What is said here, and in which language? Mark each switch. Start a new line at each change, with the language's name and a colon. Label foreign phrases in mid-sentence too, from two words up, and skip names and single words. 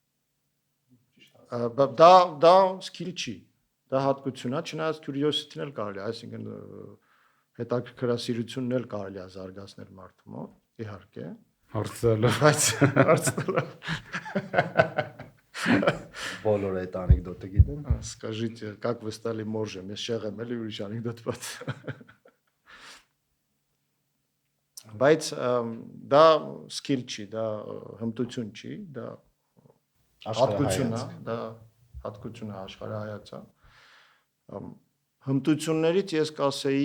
Armenian: Դա skill չի, դա հատկություն է, չնայած curiosity-ն էլ կարելի է, այսինքն հետաքրքրասիրությունն էլ կարելի է զարգացնել մարդու մոտ, իհարկե։ Հարցալը, Բայց հարցալը։ Բոլոր այդ անեկդոտը գիտեն։
Russian: Скажите, как вы стали моржем?
Armenian: Ես շեղեմ էլի ուրիշ անեկդոտ բաց։ Բայց դա skill չի, դա հմտություն չի, դա հատկություն է, դա հատկություն է աշխարհայացա։ Հմտություններից ես կասեի